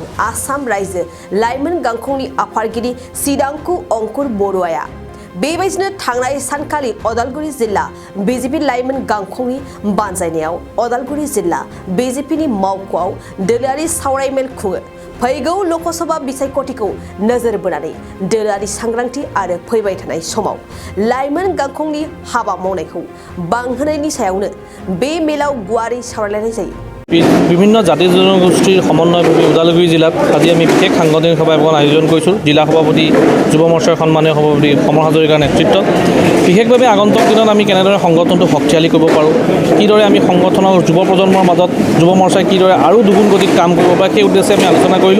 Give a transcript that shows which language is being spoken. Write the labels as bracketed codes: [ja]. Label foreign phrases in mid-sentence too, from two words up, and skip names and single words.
[brx] आसाम रायजो लाइमोन गांखंनि आफादगिरि सिदांकु अंकुर बरुवाया बेबायदिनो थांनाय सानखालि अदालगुरि जिल्ला बीजेपी लाइमोन गांखंनि बानजायनायाव अदालगुरि जिल्ला बीजेपीनि मावख'आव दोलोआरि सावरायमेल खुङो। फैगौ लोकसभा बिसायख'थिखौ नोजोर बोनानै दोलोआरि सांग्रांथि आरो फैबाय थानाय समाव लाइमोन गांखंनि हाबा मावनायखौ बांहोनायनि सायावनो बे मेलाव गुवारै सावरायलायनाय जायो। [as] বিভিন্ন জাতি জনগোষ্ঠীৰ সমন্বয়ভাৱে ওদালগুৰি জিলাত আজি আমি বিশেষ সাংগঠনিক সভা এখন আয়োজন কৰিছোঁ। জিলা সভাপতি যুৱ মৰ্চাৰ সন্মানীয় সভাপতি সমৰ হাজৰিকাৰ নেতৃত্বত বিশেষভাৱে আগন্তুক দিনত আমি কেনেদৰে সংগঠনটো শক্তিশালী কৰিব পাৰোঁ, কিদৰে আমি সংগঠনৰ যুৱ প্ৰজন্মৰ মাজত যুৱ মৰ্চাই কিদৰে আৰু দুগুণ গতিত কাম কৰিব পাৰে, সেই উদ্দেশ্যে আমি আলোচনা কৰিলোঁ।